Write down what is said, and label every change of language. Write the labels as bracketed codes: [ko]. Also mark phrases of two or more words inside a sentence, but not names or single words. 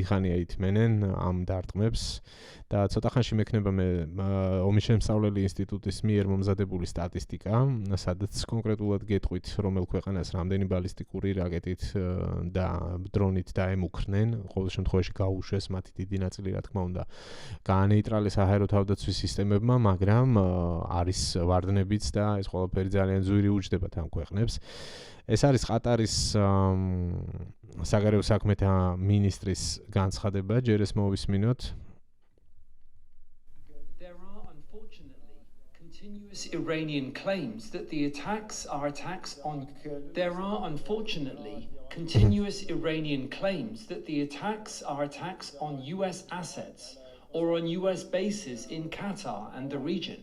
[ka] ხანია ითმენენ ამ დარტყმებს და ცოტა ხანში მექნება მე ომის შემსწავლელი ინსტიტუტის მიერ მომზადებული სტატისტიკა, სადაც კონკრეტულად გეტყვით, რომელ ქვეყანას რამდენი ბალისტიკური რაკეტით და დრონით დაემუქრნენ, ყოველ შემთხვევაში გაუშვეს მათი დიდი ნაწილი, რა თქმა უნდა, გაანეიტრალეს საჰაერო თავდაცვის სისტემებმა, მაგრამ არის ვარდნებიც და ეს ყველაფერი ძალიან ძვირი უჯდებათ ამ ქვეყნებს. ეს არის ყატარის საგარეო საქმეთა მინისტრის განცხადება, ჯერ ეს მოვისმინოთ. [en] There are unfortunately continuous Iranian claims that the attacks are attacks on US assets or on US bases in Qatar and the region.